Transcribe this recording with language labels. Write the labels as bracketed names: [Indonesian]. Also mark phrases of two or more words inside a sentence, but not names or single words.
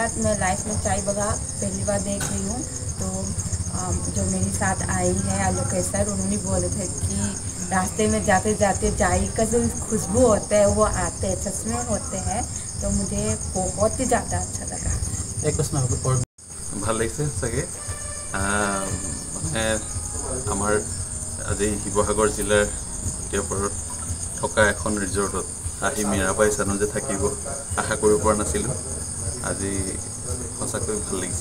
[Hindi] मैं लाइफ में चाय बगा पहली बार देख रही हूँ। तो जो मेरे साथ आई है आलोकेश सर, उन्होंने बोले थे कि रास्ते में जाते जाते चाय का जो खुशबू होता है वो आते हैं, सच में होते हैं। तो मुझे बहुत ही ज़्यादा अच्छा लगा। एक प्रश्न [Assamese] ভাল লাগিছে চাগে। মানে আমাৰ আজি শিৱসাগৰ জিলাৰ ভটিয়াপাৰত থকা এখন ৰিজৰ্টত আহি মীৰাবাই চানু যে থাকিব আশা কৰিব পৰা নাছিলোঁ। আজি সঁচাকৈ ভাল লাগিছে।